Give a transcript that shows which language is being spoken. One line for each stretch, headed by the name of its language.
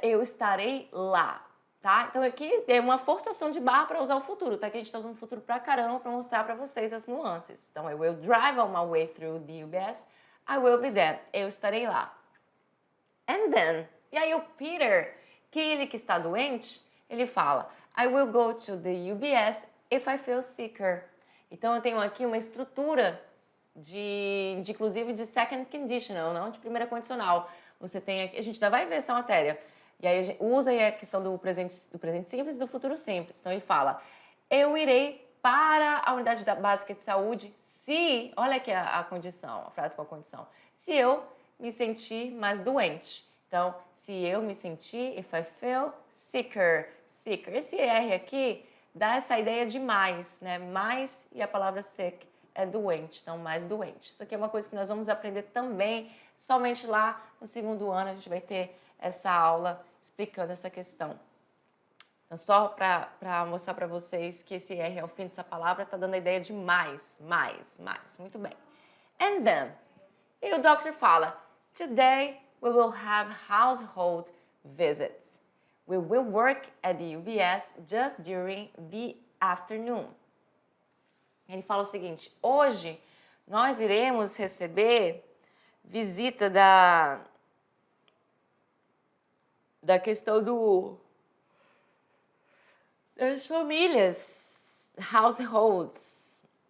Portuguese: Eu estarei lá. Tá? Então aqui é uma forçação de barra para usar o futuro, tá? Que a gente está usando o futuro pra caramba para mostrar para vocês as nuances. Então,
English: I will drive on my way through the UBS. I will be there.
Portuguese: Eu estarei lá.
English: And then,
Portuguese: e aí o Peter, que ele que está doente, ele fala,
English: I will go to the UBS if I feel sicker.
Portuguese: Então eu tenho aqui uma estrutura inclusive de second conditional, não de primeira condicional. Você tem aqui, a gente ainda vai ver essa matéria. E aí a gente usa aí a questão do presente simples e do futuro simples. Então ele fala, eu irei para a unidade básica de saúde se, olha aqui a condição, a frase com a condição, se eu me sentir mais doente. Então, se eu me sentir,
English: if I feel sicker.
Portuguese: Esse R aqui dá essa ideia de mais, né? Mais e a palavra sick é doente, então mais doente. Isso aqui é uma coisa que nós vamos aprender também, somente lá no segundo ano a gente vai ter essa aula explicando essa questão. Então, só para mostrar para vocês que esse R ao fim dessa palavra está dando a ideia de mais. Muito bem.
English: And then,
Portuguese: e o doctor fala,
English: today we will have household visits. We will work at the UBS just during the afternoon.
Portuguese: Ele fala o seguinte, hoje nós iremos receber visita da questão das famílias, households.